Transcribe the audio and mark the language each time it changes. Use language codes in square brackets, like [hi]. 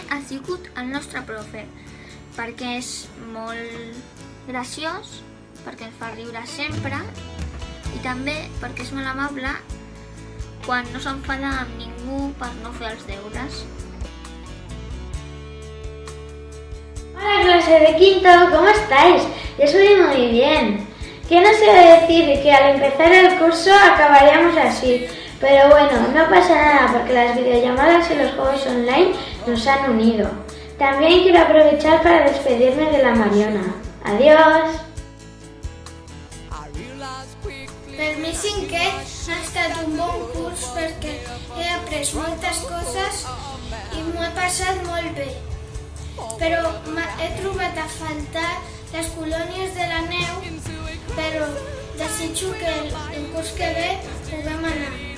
[ca] sigut el nostre profe, perquè és molt graciós, perquè ens fa riure sempre i també perquè és molt amable quan no s'enfada amb ningú per no fer els deures. [es] Hola clase de quinto, ¿cómo estáis? Yo soy muy bien. ¿Quién os iba a decir que al empezar el curso acabaríamos así? Pero bueno, no pasa nada porque las videollamadas y los juegos online nos han unido. También quiero aprovechar para despedirme de la Mariona. Adiós. [ca] Per mi cinquè ha estat un bon curs perquè he après moltes coses i m'ho he passat molt bé. Però he trobat a faltar les colònies de la neu, però desitjo que el curs que ve puguem anar.